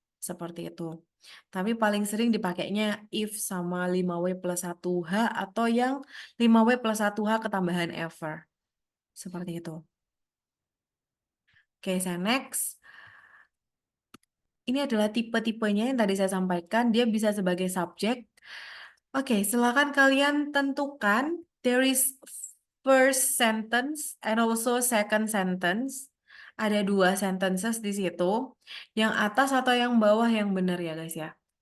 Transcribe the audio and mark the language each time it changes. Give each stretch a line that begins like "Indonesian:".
Indonesian: Seperti itu. Tapi paling sering dipakainya if sama 5W plus 1H atau yang 5W plus 1H ketambahan ever. Seperti itu. Oke, saya next. Ini adalah tipe-tipenya yang tadi saya sampaikan. Dia bisa sebagai subjek. Oke, silakan kalian tentukan.
English: There is first sentence and also second sentence.
Indonesian: Ada 2 sentences di situ. Yang atas atau yang bawah yang benar ya guys ya.